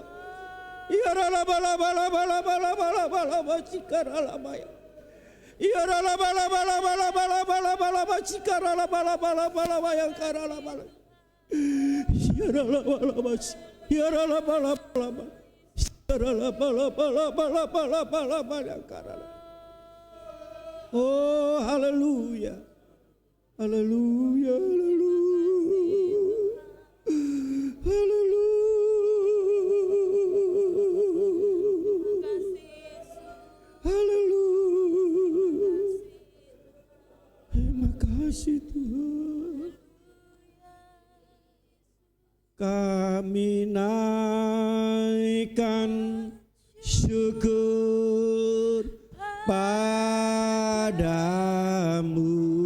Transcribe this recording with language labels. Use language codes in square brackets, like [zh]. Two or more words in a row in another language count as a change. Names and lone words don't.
[id] Ya rala bala bala bala bala bala bala bala sikarala baya. Ya rala bala bala bala bala bala bala bala sikarala bala bala bala bala ya karala bala. Ya rala bala bala. Ya rala bala bala bala. Karala bala bala bala bala bala bala karala. Oh, haleluya. Haleluya, haleluya. Haleluya. Haleluya. Terima kasih Tuhan. Kami naikkan syukur padamu.